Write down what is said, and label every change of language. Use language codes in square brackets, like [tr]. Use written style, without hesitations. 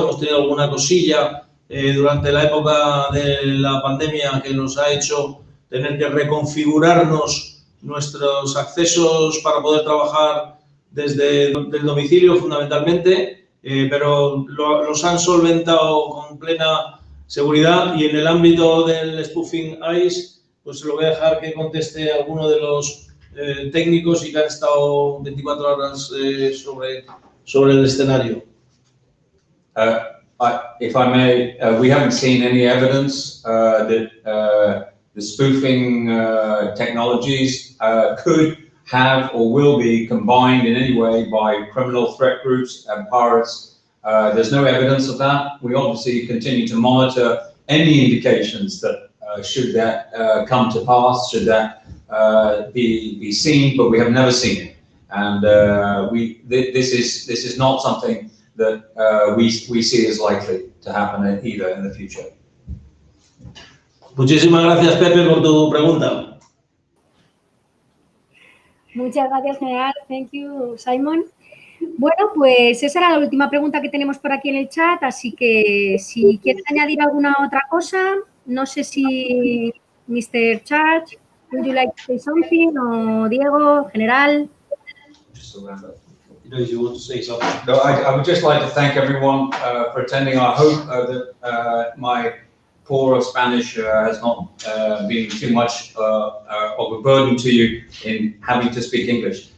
[es] Hemos tenido alguna cosilla durante la época de la pandemia que nos ha hecho tener que reconfigurarnos nuestros accesos para poder trabajar desde el domicilio fundamentalmente, pero los han solventado con plena seguridad. Y en el ámbito del spoofing IS, pues se lo voy a dejar que conteste alguno de los técnicos y que han estado 24 horas sobre el escenario. [en] If I may, we haven't seen any evidence that the spoofing technologies could have or will be combined in any way by criminal threat groups and pirates. There's no evidence of that. We obviously continue to monitor any indications that should that come to pass, should that be seen, but we have never seen it. And this is not something that we see as likely to happen either in the future. [es] Muchísimas gracias, Pepe, por tu pregunta. Muchas gracias, general. [en] Thank you, Simon. [es] Bueno, pues esa era la última pregunta que tenemos por aquí en el chat, así que si quieres añadir alguna otra cosa, no sé si Mr. [en] Church, would you like to say something, o Diego, general. You want to say something? No, I would just like to thank everyone for attending. I hope that my poor Spanish has not been too much of a burden to you in having to speak English.